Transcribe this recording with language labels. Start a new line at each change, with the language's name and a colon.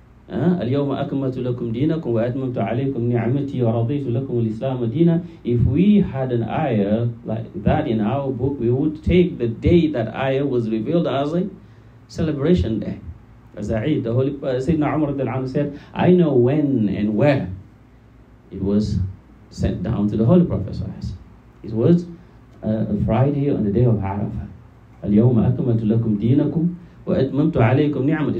Arabic: اليوم أكملت لكم دينكم وأتممت عليكم نعمتي ورضيت لكم الإسلام دينا.
English: If we had an ayah like that in our book, we would take the day that ayah was revealed as a celebration day, as a Eid. The Holy Sayyidina Umar said, I know when and where it was sent down to the Holy Prophet. It was a Friday on the day of Arafah.
Arabic: اليوم أكملت لكم دينكم وأتممت عليكم نعمتي.